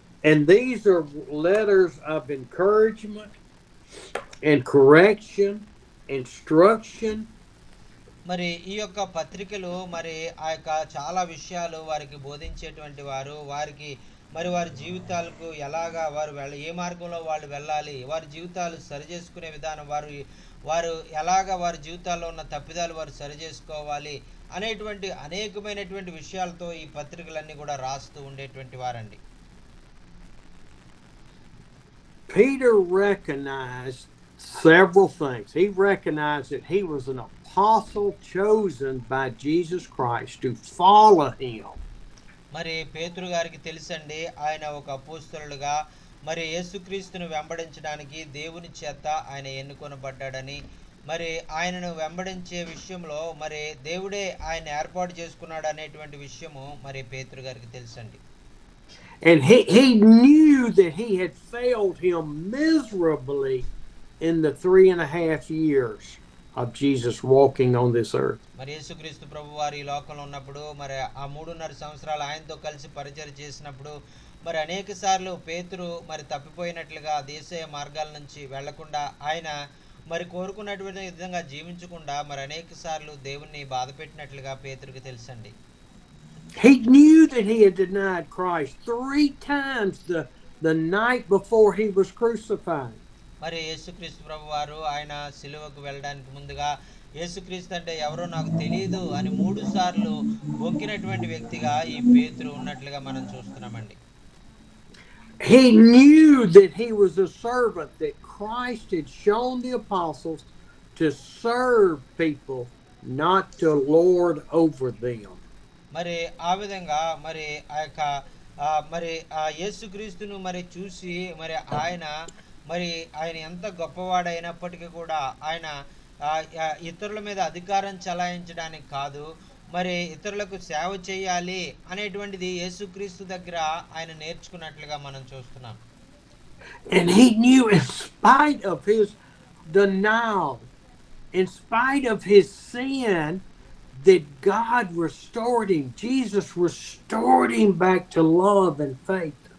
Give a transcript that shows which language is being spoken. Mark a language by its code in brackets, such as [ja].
[en] And these are letters of encouragement and correction, instruction, [te] మరి ఈ యొక్క పత్రికలు మరి ఆ యొక్క చాలా విషయాలు వారికి బోధించేటువంటి వారు, వారికి మరి వారి జీవితాలకు ఎలాగా వారు ఏ మార్గంలో వాళ్ళు వెళ్ళాలి, వారి జీవితాలు సరిచేసుకునే విధానం, వారు ఎలాగా వారి జీవితాల్లో ఉన్న తప్పిదాలు వారు సరిచేసుకోవాలి అనేటువంటి అనేకమైనటువంటి విషయాలతో ఈ పత్రికలన్నీ కూడా రాస్తూ ఉండేటువంటి వారండి. [en] Peter recognized several things. He recognized that he was an apostle chosen by Jesus Christ to follow him. [te] మరి పేతురు గారికి తెలుసండి, ఆయన ఒక అపోస్తలుడుగా మరి యేసుక్రీస్తును వెంబడించడానికి దేవుని చేత ఆయన ఎన్నుకొనబడ్డాడని, మరి ఆయనను వెంబడించే విషయంలో మరి దేవుడే ఆయన ఏర్పాటు చేసుకున్నాడు అనేటువంటి విషయము మరి పేతురు గారికి తెలుసండి. [en] And he knew that he had failed him miserably in the 3.5 years of Jesus walking on this earth. [te] మరి యేసుక్రీస్తు ప్రభు వారు ఈ లోకంలో ఉన్నప్పుడు మరి ఆ 3.5 సంవత్సరాలు ఆయనతో కలిసి పరిచర్య చేసినప్పుడు మరి అనేక సార్లు పేతురు మరి తప్పిపోయినట్లుగా దేశీయ మార్గాల నుంచి వెళ్లకుండా ఆయన మరి కోరుకున్నటువంటి విధంగా జీవించకుండా మరి అనేక సార్లు దేవుణ్ణి బాధ పెట్టినట్లుగా పేతురుకి తెలుసండి. [en] He knew that he had denied Christ 3 times the night before he was crucified. [te] మరి యేసుక్రీస్తు ప్రభు వారు ఆయన సిలువకు వెళ్ళడానికి ముందుగా యేసుక్రీస్తు అంటే ఎవరో నాకు తెలియదు అని 3 సార్లు బొక్కినటువంటి వ్యక్తిగా ఈ పేతురు ఉన్నట్లుగా మనం చూస్తున్నామండి. [en] He knew that he was a servant, that Christ had shown the apostles to serve people, not to lord over them. [te] మరి ఆ విధంగా మరి ఆ యొక్క మరి ఆ యేసుక్రీస్తును మరి చూసి మరి ఆయన ఎంత గొప్పవాడైనప్పటికీ కూడా ఆయన ఇతరుల మీద అధికారం చలాయించడానికి కాదు, మరి ఇతరులకు సేవ చేయాలి అనేటువంటిది యేసుక్రీస్తు దగ్గర ఆయన నేర్చుకున్నట్లుగా మనం చూస్తున్నాం. [en] And he knew, in spite of his denial, in spite of his sin, that God restored him. Jesus restored him back to love and faith.